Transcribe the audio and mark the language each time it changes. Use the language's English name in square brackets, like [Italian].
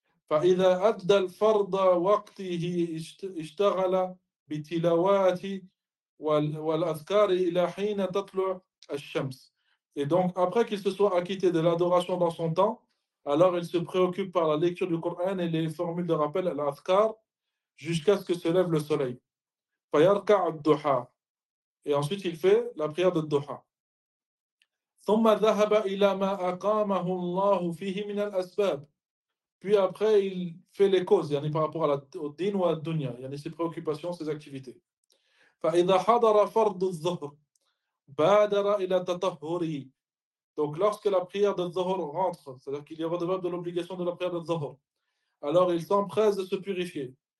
[Arabic] فَإِذَا أَدَّى الْفَرْضَ وَقْتِهِ اشْتَغَلَ بِتِلَوَاتِ وَالْأَذْكَارِ إِلَى حِينَ تَطْلُعُ الشَّمْسِ. [French] Et donc, après qu'il se soit acquitté de l'adoration dans son temps, alors il se préoccupe par la lecture du Coran et les formules de rappel à l'adhkar jusqu'à ce que se lève le soleil. [Arabic] فَيَرْكَعُ الدُّحَى. [French] Et ensuite, il fait la prière de Duha. [Arabic] ثم ذهب إلى ما أقامه الله فيه من الأسباب. [French] Puis après, il fait les causes, yani par rapport au din ou à la dunya, yani ses préoccupations, ses activités. [Arabic] فإذا حضر فرض الظهر بادر إلى تطهره. [French] Donc lorsque la prière de Zohr rentre, c'est-à-dire qu'il y a redevable de l'obligation de la prière de Zohr, alors il s'empresse de se purifier.